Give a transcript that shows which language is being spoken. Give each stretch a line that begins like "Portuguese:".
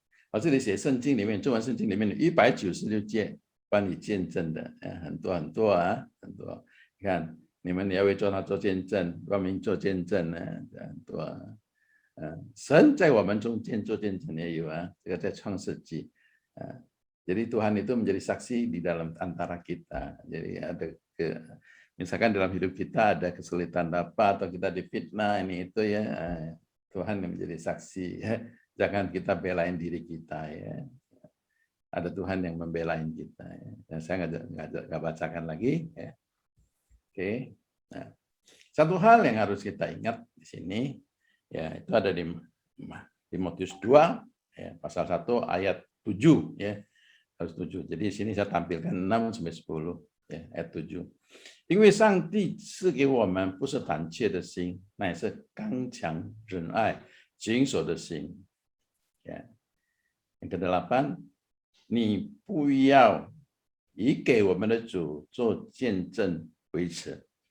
Chinese: 我这里写圣经里面，中文圣经里面196节关于见证的，很多很多啊，很多。你看，你们也会做他做见证，光明做见证呢，很多啊。神在我们中间做见证也有啊，这个在创世纪。
Indonesian: Jadi Tuhan itu menjadi saksi di dalam antara kita. Jadi ada misalkan dalam hidup kita ada kesulitan apa atau kita difitnah ini itu ya, Tuhan yang menjadi saksi. Ya. Jangan kita belain diri kita ya. Ada Tuhan yang membelain kita. Ya. Dan saya nggak bacakan lagi. Ya. Oke. Nah, satu hal yang harus kita ingat di sini, ya itu ada di Timotius 2, ya, pasal 1 ayat 7, ya. Harus 7. Jadi di sini saya tampilkan 6 sampai 10, ya, ayat 7.
Chinese: 因为上帝赐给我们不是胆怯的心，乃是刚强、仁爱、谨守的心。 Ya.
Indonesian: Yang ke-8,
Chinese: 你不要以给我们的主做见证为耻。